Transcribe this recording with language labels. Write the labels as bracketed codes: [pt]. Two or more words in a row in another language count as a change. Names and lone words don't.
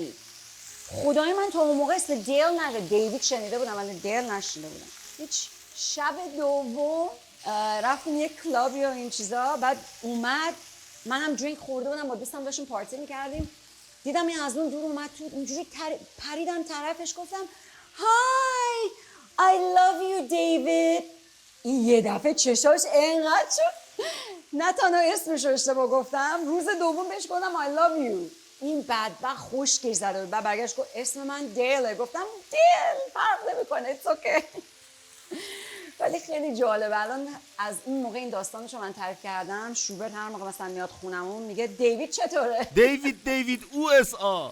[fa] خدای من تو اون موقع اسم دیل نده، دیوید شنیده بودم ولی دیل نشنیده بودم. هیچ. شب دوم رفتیم یک کلابی و این چیزا، بعد اومد، منم درینک خورده بودم، با دوستم داشتیم پارتی میکردیم، دیدم این از اون دور اومد تو، اینجوری پریدم طرفش، گفتم های [en] I love you [fa] دیوید. این یه دفعه چشاش انقدر شد، نه تنها اسمش رو اشتباه گفتم، روز دوم بهش گفتم [en] I love you. [fa] این بدبخت خوشگیش زده بود، بعد برگشت گفت اسم من دیله. گفتم دیل فرق نمیکنه، [en] it's okay. [fa] ولی خیلی جالبه. الان از این موقع این داستانشو من تعریف کردم، شوبرت هر موقع مثلا میاد خونمون میگه دیوید چطوره؟ دیوید USA.